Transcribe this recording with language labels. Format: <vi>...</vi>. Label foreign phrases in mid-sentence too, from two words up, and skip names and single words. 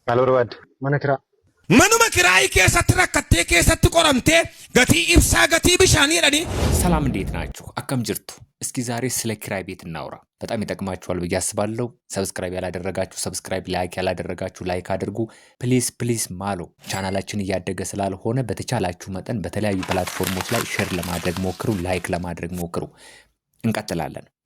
<om>Alorbaad mana kiraa. Manuma kiraayii keessatti rakkattee keessatti qoramtee gatii ibsaa gatii bishaanii jedhanii</om> <am>ሰላም እንዴት ናችሁ?</am> <om>akkam jirtu</om> <am>እስኪ ዛሬ ስለ ኪራይ ቤት እናውራ። በጣም ይጠቅማችኋል ብዬ አስባለሁ። ሰብስክራይብ ያላደረጋችሁ ሰብስክራይብ፣ ላይክ ያላደረጋችሁ ላይክ አድርጉ።</am> <en>please please</en> <am>ማሎ ቻናላችን እያደገ ስላልሆነ በተቻላችሁ መጠን በተለያዩ ፕላትፎርሞች ላይ ሼር ለማድረግ ሞክሩ፣ ላይክ ለማድረግ ሞክሩ። እንቀጥላለን።</am>